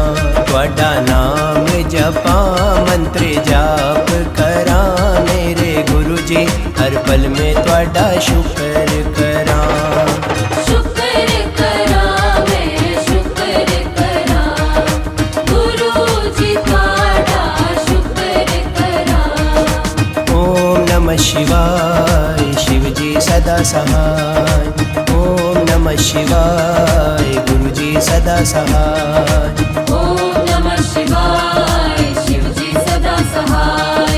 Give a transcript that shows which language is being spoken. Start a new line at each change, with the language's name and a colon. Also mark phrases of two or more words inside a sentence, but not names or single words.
Punjabi: ਤੁਹਾਡਾ ਨਾਮ ਜਪਾਂ ਮੰਤਰ ਜਾਪ ਕਰਾਂ ਮੇਰੇ ਗੁਰੂ ਜੀ ਹਰ ਪਲ ਮੈਂ ਤੁਹਾਡਾ ਸ਼ੁਕਰ ਕਰਾਂ। ਸ਼ੁਕਰ ਕਰਾਂ ਮੈਂ ਸ਼ੁਕਰ ਕਰਾਂ ਗੁਰੂ ਜੀ ਤੁਹਾਡਾ ਸ਼ੁਕਰ ਕਰਾਂ।
Sanskrit: ओम नमः शिवाय
Hindi: शिव जी सदा सहाय।
Sanskrit: ओम नमः शिवाय
Hindi: गुरु जी सदा सहाय।
Sanskrit: ओम नमः शिवाय
Hindi: शिव जी सदा सहाय।